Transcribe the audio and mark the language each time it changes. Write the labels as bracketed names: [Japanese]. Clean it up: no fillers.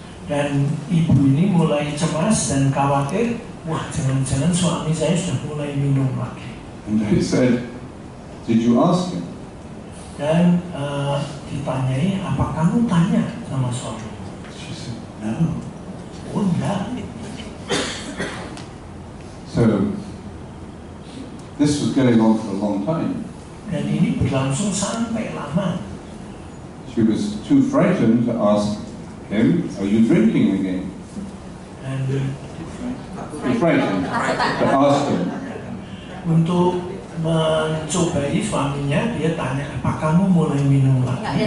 [Indonesian] Dan ibu ini mulai cemas dan khawatir, wah jangan-jangan suami saya sudah mulai minum lagi. [English] And I said, "Did you ask him?" [Indonesian] Dan ditanyai, apa kamu tanya sama suami? [English] She said, "No." [Indonesian] Oh enggak. [English] So this was going on for a long time. [Indonesian] Dan ini berlangsung sampai lama. [English] She was too frightened to ask him, "Are you drinking again?" And Too frightened to ask him. [Indonesian] untuk mencobai suaminya, dia tanya, apa kamu mulai minum lagi?